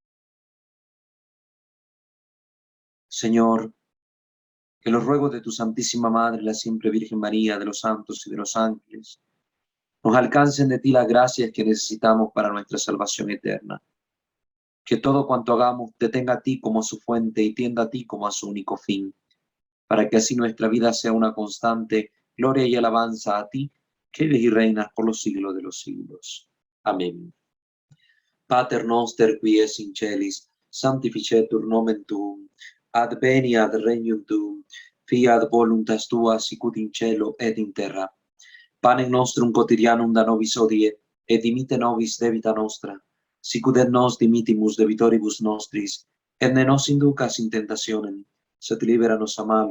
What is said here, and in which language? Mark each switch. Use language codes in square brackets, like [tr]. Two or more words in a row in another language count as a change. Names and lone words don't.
[es] Señor, que los ruegos de tu Santísima Madre, la siempre Virgen María, de los santos y de los ángeles, nos alcancen de ti las gracias que necesitamos para nuestra salvación eterna. Que todo cuanto hagamos te tenga a ti como su fuente y tienda a ti como a su único fin, para que así nuestra vida sea una constante gloria y alabanza a ti, que vives y reinas por los siglos de los siglos. Amén. [la] Pater noster, qui es in celis, sanctificetur nomen tuum, adveniat regnum tuum, fiat voluntas tua sicut in cielo et in terra. Panem nostrum quotidianum da nobis hodie, et dimitte nobis debita nostra, sicut et nos dimittimus debitoribus nostris, et ne nos inducas in tentationem, sed libera nos a malo.